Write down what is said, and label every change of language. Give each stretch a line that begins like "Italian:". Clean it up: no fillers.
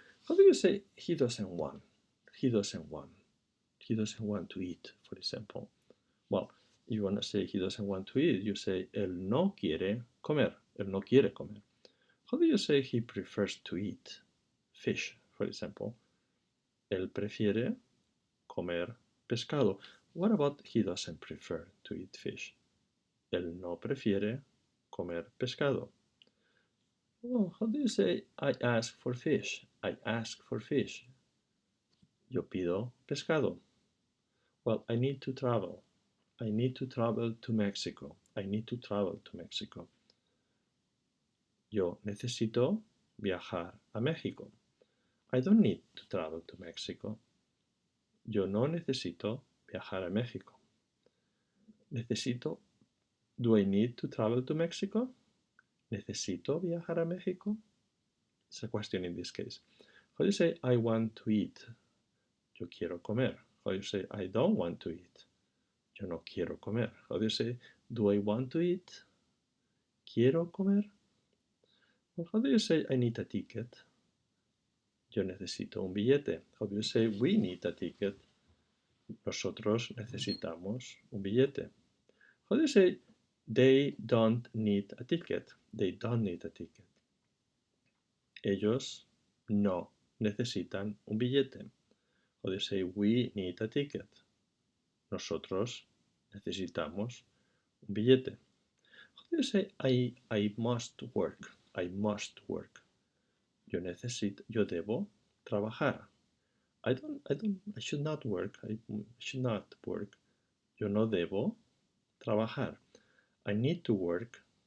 English: How do you say he doesn't want? He doesn't want. He doesn't want to eat, for example. Well, if you want to say he doesn't want to eat, you say
Spanish: él no quiere comer.
English: Él no quiere comer. How do you say he prefers to eat fish, for example?
Spanish: Él prefiere comer pescado.
English: What about he doesn't prefer to eat fish?
Spanish: Él no prefiere comer pescado.
English: Well, how do you say I ask for fish? I ask for fish.
Spanish: Yo pido pescado.
English: Well, I need to travel. I need to travel to Mexico. I need to travel to Mexico.
Spanish: Yo necesito viajar a México.
English: I don't need to travel to Mexico.
Spanish: Yo no necesito viajar a México. Necesito.
English: Do I need to travel to Mexico?
Spanish: ¿Necesito viajar a México?
English: It's a question in this case. How do you say I want to eat?
Spanish: Yo quiero comer.
English: How do you say I don't want to eat?
Spanish: Yo no quiero comer.
English: How do you say do I want to eat?
Spanish: ¿Quiero comer?
English: Well, how do you say I need a ticket?
Spanish: Yo necesito un billete.
English: How do you say we need a ticket?
Spanish: Nosotros necesitamos un billete.
English: How do you say they don't need a ticket? They don't need a ticket.
Spanish: Ellos no necesitan un billete.
English: How do you say we need a ticket?
Spanish: Nosotros necesitamos un billete.
English: How do you say I must work? I must work.
Spanish: Yo debo trabajar.
English: I should not work. I should not work.
Spanish: Yo no debo trabajar.
English: I need to work.